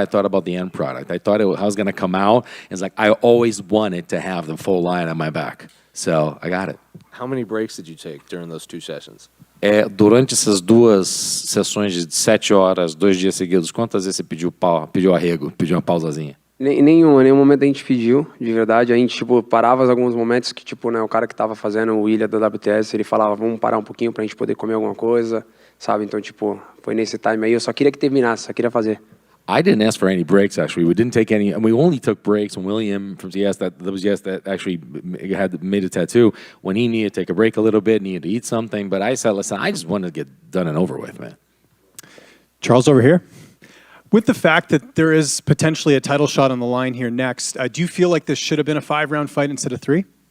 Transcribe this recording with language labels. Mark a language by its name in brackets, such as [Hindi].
[English] I thought about the end product. I thought I was going to come out. It's like I always wanted to have the full line on my back. So I got it. How many breaks did you take during those 2 sessions? [Portuguese] Durante essas 2 sessões de 7 horas, 2 dias seguidos, quantas vezes você pediu arrego, pediu uma pausazinha? Nenhum momento a gente pediu, de verdade. A gente, tipo, parava alguns momentos que, tipo, né, o cara que tava fazendo o William da WTS, ele falava, vamos parar um pouquinho pra gente poder comer alguma coisa, sabe? Então, tipo, foi nesse time aí. Eu só queria que terminasse, só queria fazer. [English] I didn't ask for any breaks, actually. We didn't take any, and we only took breaks when William from TS, that actually had made a tattoo, when he needed to take a break a little bit, needed to eat something. But I said, listen, I just wanted to get done and over with, man. Charles, over here. With the fact that there is potentially a title shot on the line here next, do you feel like this should have been a 5-round fight instead of 3?